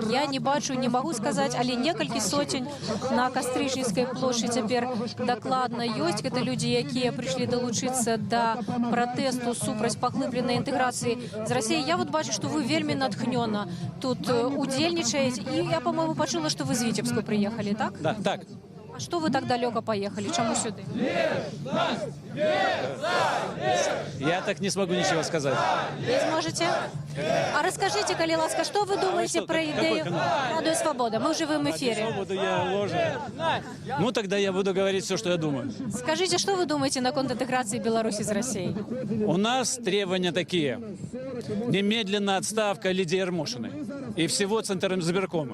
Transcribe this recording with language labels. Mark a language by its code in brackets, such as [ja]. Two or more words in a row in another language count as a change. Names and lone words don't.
[be] Я не бачу, не магу сказаць, але некалькі сотень на Кастрычніцкай плошчы цяпер дакладна ёсць. Гэта людзі, якія прыйшлі далучыцца да пратэсту супраць паглыбленай інтэграцыі з Расіяй. Я вот бачу, што вы вельмі натхнёна тут удзельнічаеце. І я, по-моему, пачула, што вы з Віцебска прыехалі, так? Да, так. А што вы так далёка паехалі? Чаму сюды? [ru] Я так не смогу ничего сказать. Не зможете? А расскажите, [be] коли ласка, [ru] что вы думаете про идею «Радио Свобода»? Мы в живом эфире. Свободу я ложу. Ну, тогда я буду говорить все, что я думаю. Скажите, что вы думаете на конт интеграции Беларуси с Россией? У нас требования такие. Немедленная отставка Лидии Ермошиной и всего Центризбиркома.